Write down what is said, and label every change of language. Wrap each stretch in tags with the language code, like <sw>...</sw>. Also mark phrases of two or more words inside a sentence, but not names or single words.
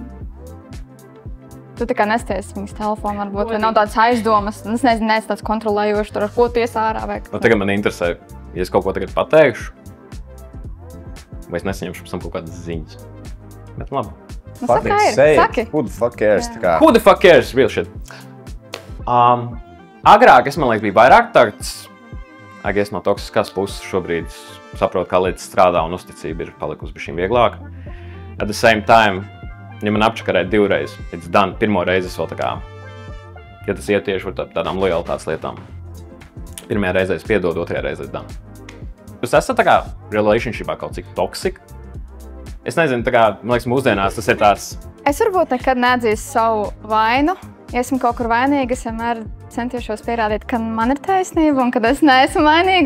<lv>Tu tā kā nesties viņas telefonu, varbūt, vai nav tādas aizdomas. Es nezinu, neesi tāds kontrolējošs, tur ar ko ties ārā vai Nu, tagad man interesē, ja es kaut ko tagad pateikšu, vai es nesaņemšu pēc tam kaut kādas ziņas. Bet labi. Nu, saka, ir, saki.</lv> <en>Who the fuck cares?</en> <lv>Tā kā.</lv> <en>Who the fuck cares? Real shit.</en> <lv>Agrāk es, man liekas, biju vairāk tāds, es no toksiskās puses šobrīd saprotu, kā lietas strādā un uzticība ir palikusi bišķiņ vieglāk.</lv> <en>At the same time,</en> <lv>ja man apčakarēt 2 reizes,</lv> <en>it's done.</en> <lv>Pirmo reizi es vēl tā kā, ja tas iet tieši ar tādām lojalitātes lietām. Pirmajā reizē es piedodu, otrajā reizē es done. Jūs esat tā kā relationshipā kaut cik toksika? Es nezinu, tā kā, man liekas, mūsdienās tas ir tās... Es varbūt nekad neatzīstu savu vainu. Ja esmu kaut kur vainīga, es vienmēr centīšos pierādīt, ka man ir taisnība un ka es neesmu vainīga.</lv>